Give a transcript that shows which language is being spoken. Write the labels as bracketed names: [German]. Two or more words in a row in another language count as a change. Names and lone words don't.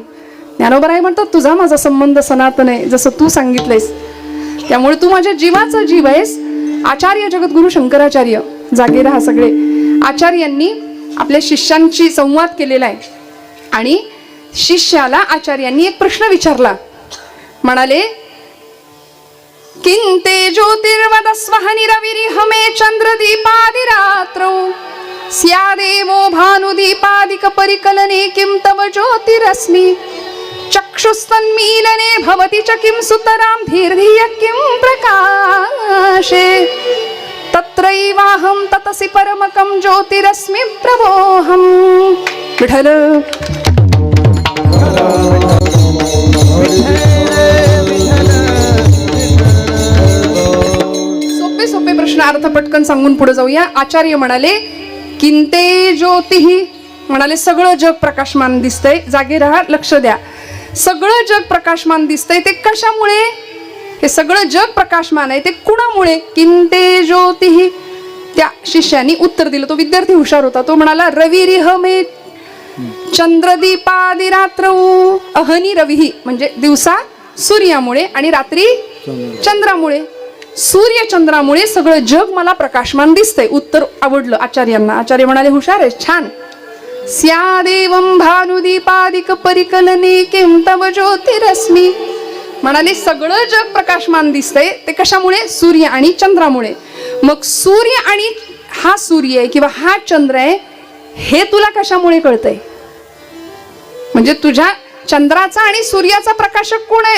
[Marathi] ज्ञानोबराय म्हणतात, तुझा माझा संबंध सनातन आहे, जसं तू सांगितलंयस. त्यामुळे तू माझ्या जीवाचा जीव आहेस. आचार्य जगद्गुरु शंकराचार्य, जागे राहा सगळे, आचार्यांनी आपल्या शिष्यांशी संवाद केलेला आहे. आणि शिष्याला आचार्यांनी एक प्रश्न विचारला. म्हणाले, [Sanskrit] किंते ज्योतिर्वदस्वहनि रविरिहमे चंद्रदीपादिरात्रौ स्यादेवो भानुदीपादिक परिकलने किं तव ज्योतिरस्मि चक्षुस्तन्मीलने भवति च किं सुतरां धीर्धिय किं प्रकाशे तत्रैवाहं ततसि परमकं ज्योतिरस्मि प्रभोऽहं. [Marathi] विठ्ठल सोपे सोपे प्रश्न अर्थ पटकन सांगून पुढे जाऊया. आचार्य म्हणाले, [Sanskrit] किंते ज्योतिहि, [Marathi] म्हणाले सगळं जग प्रकाशमान दिसतंय. जागे राहा, लक्ष द्या. सगळं जग प्रकाशमान दिसतंय, ते कशामुळे? हे सगळं जग प्रकाशमान आहे ते कुणामुळे? [Sanskrit] किंते ज्योतिहि. [Marathi] त्या शिष्याने उत्तर दिलं, तो विद्यार्थी हुशार होता. तो म्हणाला, [Sanskrit] रविरिहमे चंद्रदीपादि रात्रौ अहनी रविही, [Marathi] म्हणजे दिवसा सूर्यामुळे आणि रात्री चंद्रामुळे. सूर्य चंद्रामुळे सगळं जग मला प्रकाशमान दिसतंय. उत्तर आवडलं आचार्यांना. आचार्य म्हणाले हुशार आहे, छान. [Sanskrit] स्यादेवं भानुदीपादिक परिकलने किं तव ज्योतिरश्मी. [Marathi] म्हणाले सगळं जग प्रकाशमान दिसतंय ते कशामुळे? सूर्य आणि चंद्रामुळे. मग सूर्य आणि हा सूर्य आहे किंवा हा चंद्र आहे हे तुला कशामुळे कळतंय? म्हणजे तुझ्या चंद्राचा आणि सूर्याचा प्रकाशक कोण आहे?